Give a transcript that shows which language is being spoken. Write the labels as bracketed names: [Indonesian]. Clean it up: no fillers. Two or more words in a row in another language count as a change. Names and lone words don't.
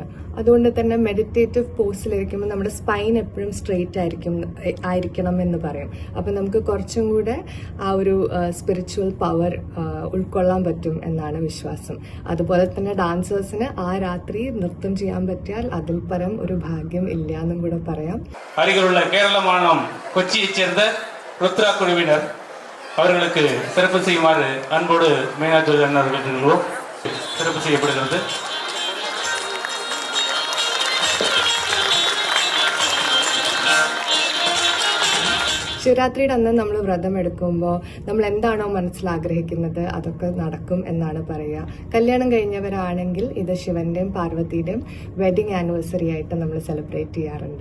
[Malayalam] അതുകൊണ്ട് തന്നെ മെഡിറ്റേറ്റീവ് പോസിലിരിക്കുമ്പോൾ നമ്മുടെ സ്പൈൻ എപ്പോഴും സ്ട്രെയിറ്റ് ആയിരിക്കണം എന്ന് പറയും. അപ്പം നമുക്ക് കുറച്ചും കൂടെ ആ ഒരു [English] spiritual power [Malayalam] ഉൾക്കൊള്ളാൻ പറ്റും എന്നാണ് വിശ്വാസം. അതുപോലെ തന്നെ ഡാൻസേഴ്സിന് ആ രാത്രി നൃത്തം ചെയ്യാൻ പറ്റിയാൽ അതിൽ പരം ഒരു ഭാഗ്യം ഇല്ല എന്നും കൂടെ പറയാം. [Tamil] அருகிலுள்ள கேரள மாநிலம் கொச்சியை சேர்ந்த ருத்ரா குழுவினர் அவர்களுக்கு சிறப்பு செய்யுமாறு அன்போடு மீனாட்சி அண்ணன் கேட்டுள்ளோம். சிறப்பு செய்யப்படுகிறது. [Malayalam] ശിവരാത്രിയുടെ അന്ന് നമ്മൾ വ്രതം എടുക്കുമ്പോൾ നമ്മൾ എന്താണോ മനസ്സിൽ ആഗ്രഹിക്കുന്നത് അതൊക്കെ നടക്കും എന്നാണ് പറയുക. കല്യാണം കഴിഞ്ഞവരാണെങ്കിൽ ഇത് ശിവന്റെയും പാർവതിയുടെയും [English] wedding anniversary [Malayalam] ആയിട്ട് നമ്മൾ സെലിബ്രേറ്റ് ചെയ്യാറുണ്ട്.